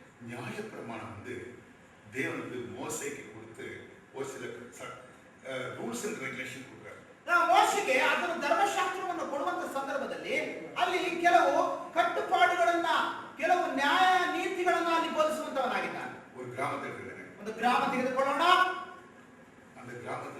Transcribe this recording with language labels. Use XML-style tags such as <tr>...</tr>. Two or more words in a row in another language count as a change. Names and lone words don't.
<ta>நியாயப்பிரமாணம் வந்து தேவன் வந்து மோசேக்கு கொடுத்து ஒரு சில</ta> <en>rules and regulation</en> <ta>ಕೊಡ್ತಾರೆ.</ta> <kn>ಮೋಶೆಗೆ ಅದರ ಧರ್ಮಶಾಸ್ತ್ರವನ್ನು ಕೊಡುವಂತ ಸಂದರ್ಭದಲ್ಲಿ ಅಲ್ಲಿ ಕೆಲವು ಕಟ್ಟುಪಾಡುಗಳನ್ನ ಕೆಲವು ನ್ಯಾಯ ನೀತಿಗಳನ್ನ ಅಲ್ಲಿ ಬೋಧಿಸುವಂತವನಾಗಿದ್ದಾನೆ. ಒಂದು ಗ್ರಾಮದಲ್ಲಿ ಇದ್ದಾನೆ. ಒಂದು ಗ್ರಾಮ ತೆಗೆದುಕೊಳ್ಳೋಣ. அந்த ಗ್ರಾಮದಲ್ಲಿ</kn>